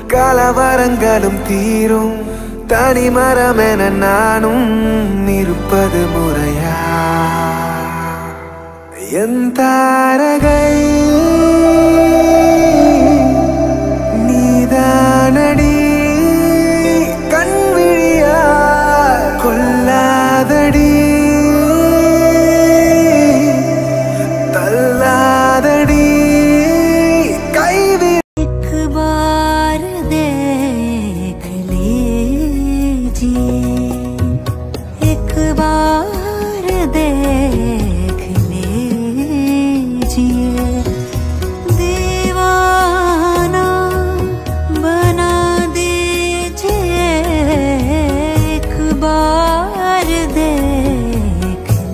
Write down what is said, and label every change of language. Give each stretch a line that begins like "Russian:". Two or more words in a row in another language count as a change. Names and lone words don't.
Tamil: கலவரங்களும் தீரும் தனிமரமென நானும் இருப்பது முறையா என் தாரகை நீதானடி கண்விழியா கொல்லாதடி தள்ளாதடி கைவி
Hindi: एक बार देख लीजिए दीवाना बना दीजिए एक बार देख